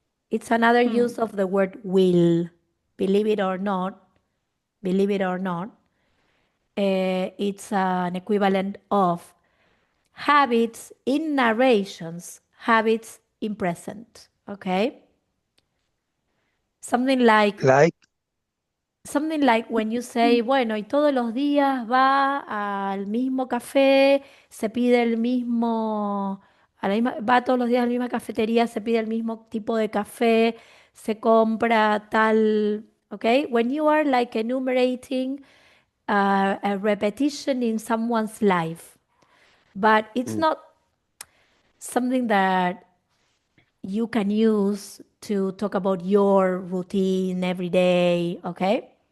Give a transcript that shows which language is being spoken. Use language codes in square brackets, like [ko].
[en] It's another use of the word will. Believe it or not, believe it or not, it's an equivalent of habits in narrations, habits in present. Okay? Something like Like, something like when you say, [es] bueno, y todos los días va al mismo café, se pide el mismo, va todos los días a la misma cafetería, se pide el mismo tipo de café, se compra tal, okay? [en] When you are like enumerating a repetition in someone's life, but it's not something that you can use to talk about your routine every day, okay?